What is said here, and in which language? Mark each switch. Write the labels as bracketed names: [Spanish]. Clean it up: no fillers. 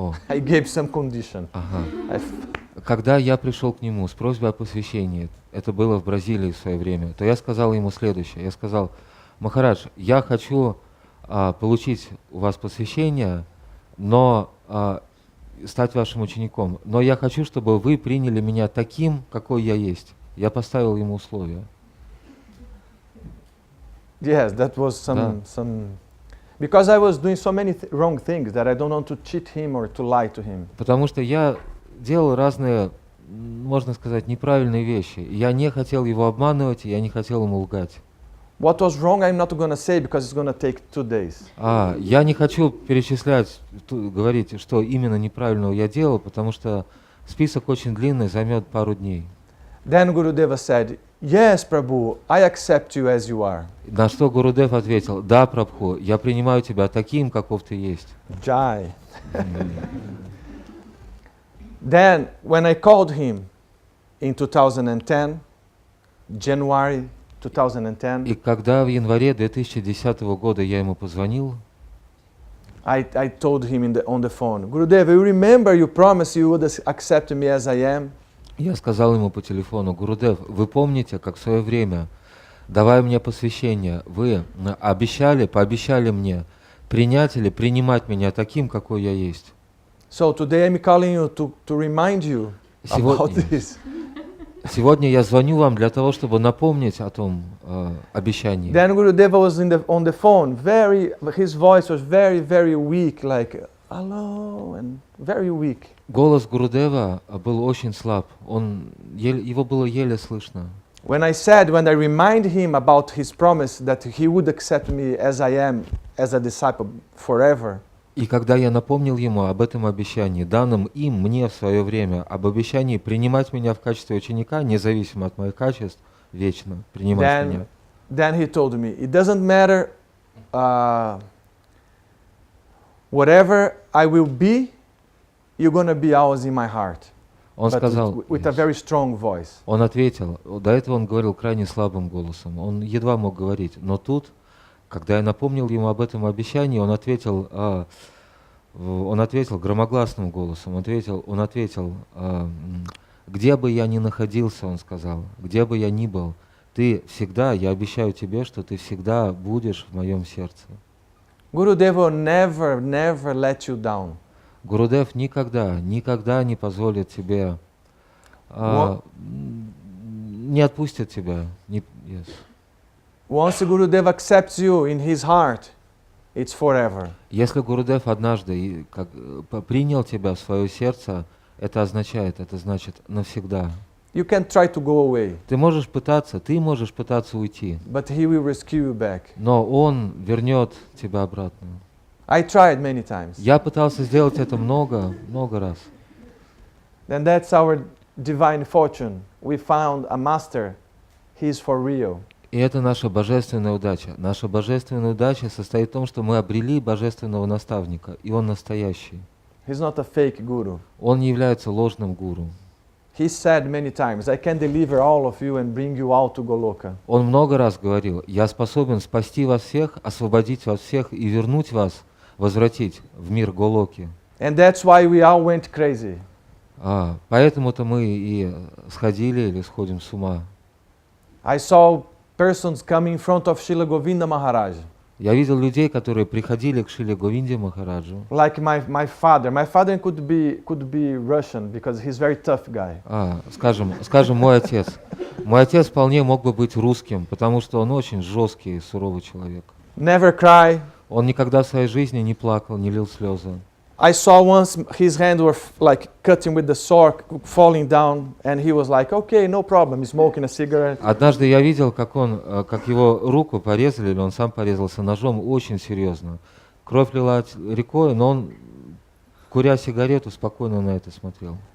[English] I gave some condition. [Russian] Когда я пришел к нему с просьбой о посвящении, это было в Бразилии в свое время, то я сказал ему следующее. Я сказал, Махарадж, я хочу получить у вас посвящение, но стать вашим учеником. Но я хочу, чтобы вы приняли меня таким, какой я есть. Я поставил ему условия. [English] Yes, that was some because I was doing so many wrong things that I don't want to cheat him or to lie to him. [Russian] Потому что я делал разные, можно сказать, неправильные вещи. Я не хотел его обманывать, и я не хотел ему лгать. [English] What was wrong, I'm not going to say because it's going to take 2 days. [Russian] Я не хочу перечислять, говорить, что именно неправильного я делал, потому что список очень длинный, займет пару дней. [English] Then Gurudeva said, "Yes, Prabhu, I accept you as you are." [Russian] На что Гурудев ответил: да, Прабху, я принимаю тебя таким, каков ты есть. Jai. [English] Then, when I called him in 2010, January 2010, [Russian] И когда в январе 2010 года я ему позвонил, [English] I told him on the phone, Gurudev, you remember you promised you would accept me as I am? [Russian] я сказал ему по телефону: Гурудев, вы помните, как в свое время, давая мне посвящение, вы пообещали мне принять или принимать меня таким, какой я есть. [English] So today I'm calling you to remind you about this. [Russian] Сегодня я звоню вам для того, чтобы напомнить о том обещании. [English] Then Gurudeva was on the phone. His voice was very, very weak, like hello, and very weak. [Russian] Голос Гурудева был очень слаб. Его было еле слышно. [English] When I remind him about his promise that he would accept me as I am, as a disciple forever. [Russian] И когда я напомнил ему об этом обещании, данном мне в свое время, об обещании принимать меня в качестве ученика, независимо от моих качеств, вечно принимать меня. [English] Then he told me, it doesn't matter whatever I will be, you're going to be always in my heart. [Russian] Он сказал, [English] with a very strong voice. [Russian] Он ответил, до этого он говорил крайне слабым голосом, он едва мог говорить, но тут, когда я напомнил ему об этом обещании, он ответил громогласным голосом, он ответил, где бы я ни находился, он сказал, где бы я ни был, ты всегда, я обещаю тебе, что ты всегда будешь в моем сердце. [English] Gurudev will never let you down. [Russian] Гурудев никогда не позволит тебе, не отпустит тебя. [English] Yes. Once Gurudev accepts you in his heart, it's forever. [Russian] Если Гурудев однажды принял тебя в свое сердце, это значит навсегда. [English] You can try to go away. [Russian] Ты можешь пытаться уйти. [English] But he will rescue you back. [Russian] Но он вернет тебя обратно. [English] I tried many times. [Russian] Я пытался сделать это много раз. [English] Then that's our divine fortune. We found a master. He's for real. [Russian] И это наша божественная удача. Наша божественная удача состоит в том, что мы обрели божественного наставника, и он настоящий. [English] He's not a fake guru. [Russian] Он не является ложным гуру. [English] He said many times, I can deliver all of you and bring you out to Goloka. [Russian] Он много раз говорил, я способен спасти вас всех, освободить вас всех и вернуть вас, возвратить в мир Голоки. [English] And that's why we all went crazy. [Russian] Поэтому-то мы и сходили или сходим с ума. [English] I saw persons coming in front of Srila Govinda Maharaj. [Russian] Я видел людей, которые приходили к Шриле Говинде Махараджу. [English] Like my father. My father could be Russian because he's very tough guy. [Russian] Скажем, мой отец. Мой отец вполне мог бы быть русским, потому что он очень жесткий и суровый человек. [English] Never cry. [Russian] Он никогда в своей жизни не плакал, не лил слезы. [English] I saw once his hands were like cutting with the sword, falling down, and he was like, "Okay, no problem." He's smoking a cigarette. [Russian] Однажды я видел, как его руку порезали, или он сам порезался ножом, очень серьезно. Кровь лила рекой, но он, куря сигарету, спокойно на это смотрел.